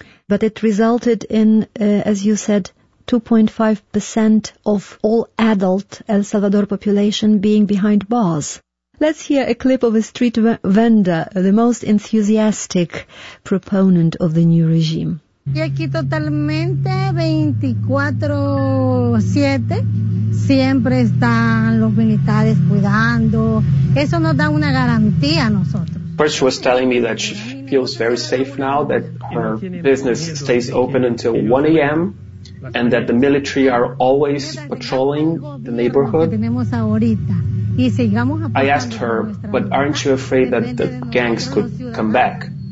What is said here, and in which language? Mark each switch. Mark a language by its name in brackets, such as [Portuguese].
[English] But it resulted in, as you said, 2.5% of all adult El Salvador population being behind bars. Let's hear a clip of a street vendor, the most enthusiastic proponent of the new regime. [Spanish] Aquí totalmente 24/7, siempre están los militares cuidando. Eso nos da una garantía a nosotros. [English] First, she was telling me that she feels very safe now, that her business stays open until 1 a.m., and that the military are always patrolling the neighborhood. I asked her, but aren't you afraid that the gangs could come back?